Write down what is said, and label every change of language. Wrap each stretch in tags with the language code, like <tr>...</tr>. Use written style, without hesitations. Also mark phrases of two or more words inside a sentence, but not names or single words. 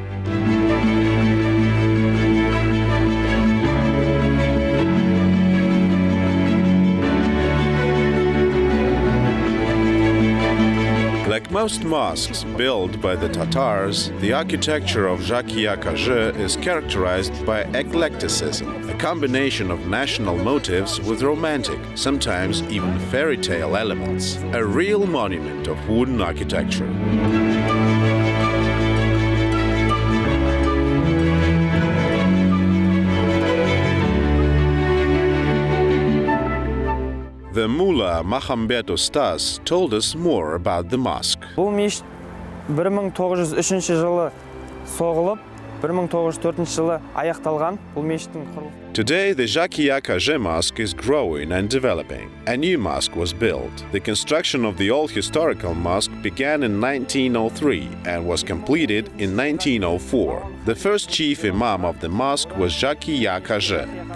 <en>Like most mosques built by the Tatars, the architecture of Jibek is characterized by eclecticism, a combination of national motifs with romantic, sometimes even fairy tale elements, a real monument of wooden architecture. The Mullah Mahambet Ustaz told us more about the mosque.</en> <kk>Бұл мешіт 1903 жылы соғылып, 1904 жылы аяқталған. Бұл мешіттің құрылысы.</kk> <en>Today, the Jibek Mosque is growing and developing. A new mosque was built. The construction of the old historical mosque began in 1903 and was completed in 1904. The first chief imam of the mosque was Jibek.</en>